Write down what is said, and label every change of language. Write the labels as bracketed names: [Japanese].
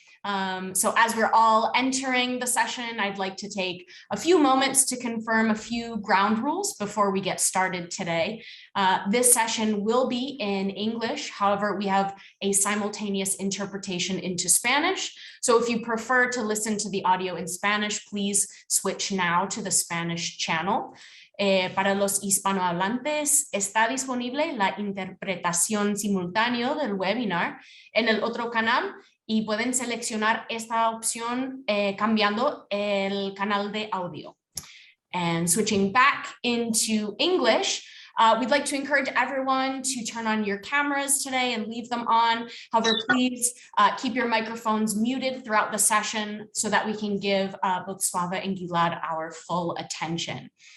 [English] So as we're all entering the session, I'd like to take a few moments to confirm a few ground rules before we get started today. This session will be in English. However, we have a simultaneous interpretation into Spanish. So if you prefer to listen to the audio in Spanish, please switch now to the Spanish channel. [Spanish] Para los hispanohablantes, está disponible la interpretación simultánea del webinar en el otro canal y pueden seleccionar esta opción cambiando el canal de audio. [English] And switching back into English, we'd like to encourage everyone to turn on your cameras today and leave them on. However, please keep your microphones muted throughout the session so that we can give both Svafa and Gilad our full attention.